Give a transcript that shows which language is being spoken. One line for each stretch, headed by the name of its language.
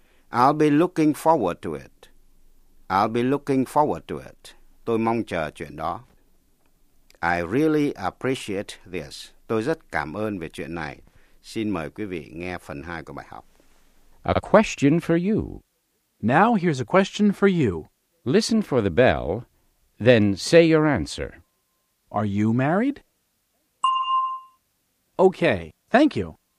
English: I'll be looking forward to it. I'll be looking forward to it.
Vietnamese: Tôi mong chờ chuyện đó.
English: I really appreciate this.
Vietnamese: Tôi rất cảm ơn về chuyện này. Xin mời quý vị nghe phần 2 của bài học.
English: A question for you. Now here's a question for you. Listen for the bell, then say your answer. Are you married? Okay, thank you.